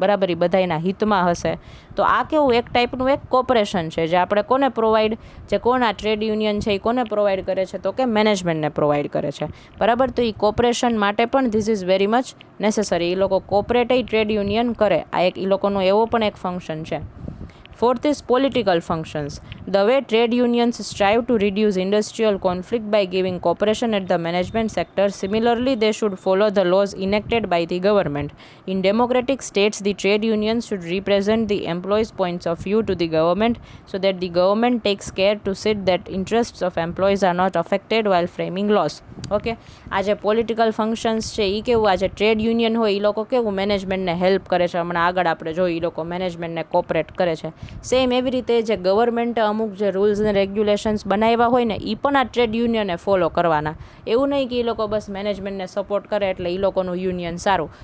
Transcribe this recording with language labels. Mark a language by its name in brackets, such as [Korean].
[Gujarati] બરાબર, એ બધાના હિતમાં હશે. તો આ કેવું એક ટાઈપનું એક કોપરેશન છે જે આપણે કોને પ્રોવાઈડ જે કોના ટ્રેડ યુનિયન છે એ કોને પ્રોવાઈડ કરે છે તો કે મેનેજમેન્ટને પ્રોવાઈડ કરે છે. બરાબર, તો એ કોપરેશન માટે પણ [English] This is very much necessary. [Gujarati] એ લોકો કોપરેટેય ટ્રેડ યુનિયન કરે. આ એક એ લોકોનો એવો પણ એક ફંક્શન છે. [English] Fourth is political functions. The way trade unions strive to reduce industrial conflict by giving cooperation at the management sector, similarly they should follow the laws enacted by the government. In democratic states, the trade unions should represent the employees' points of view to the government so that the government takes care to see that interests of employees are not affected while framing laws. [Gujarati] Okay, આ જે political functions છે એ કેવું આજે trade union હોય એ લોકો કેવું મેનેજમેન્ટને help કરે છે. હમણાં આગળ આપણે જોઈએ એ લોકો મેનેજમેન્ટને કોપરેટ કરે છે. સેમ એવી રીતે જે ગવર્મેન્ટે અમુક જે રૂલ્સ અને રેગ્યુલેશન્સ બનાવ્યા હોય ને એ પણ આ ટ્રેડ યુનિયને ફોલો કરવાના. એવું નહીં કે એ લોકો બસ મેનેજમેન્ટને સપોર્ટ કરે એટલે એ લોકોનું યુનિયન સારું.